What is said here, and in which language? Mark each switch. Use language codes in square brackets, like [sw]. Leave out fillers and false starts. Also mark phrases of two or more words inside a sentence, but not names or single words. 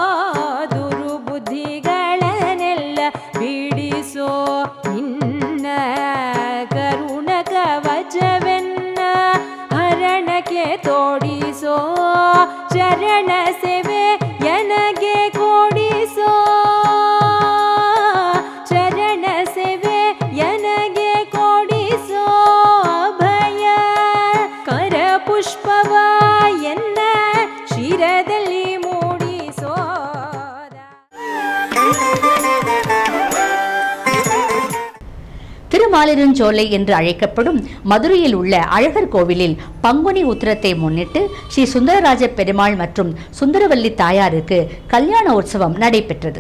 [kn] ದುರುಬುದ್ಧಿಗಳನ್ನೆಲ್ಲ ಬಿಡಿಸೋ ನಿನ್ನ ಕರುಣ ಕವಚವೆನ್ನ ಹರಣಕ್ಕೆ ತೋಡಿಸೋ ಚರಣ ಸೇವೆ ನನಗೆ ಕೊಡಿಸೋ ಚರಣ ಸೇವೆ ನನಗೆ ಕೊಡಿಸೋ ಭಯ ಕರ ಪುಷ್ಪವ ಎನ್ನ ಶಿರದಲ್ಲಿ ಮೂಡಿಸೋ [ta] திருமாலிருஞ்சோலை என்று அழைக்கப்படும் மதுரையில் உள்ள அழகர் கோவிலில் பங்குனி உத்திரத்தை முன்னிட்டு ஸ்ரீ சுந்தரராஜ பெருமாள் மற்றும் சுந்தரவல்லி தாயாருக்கு கல்யாண உற்சவம் நடைபெற்றது.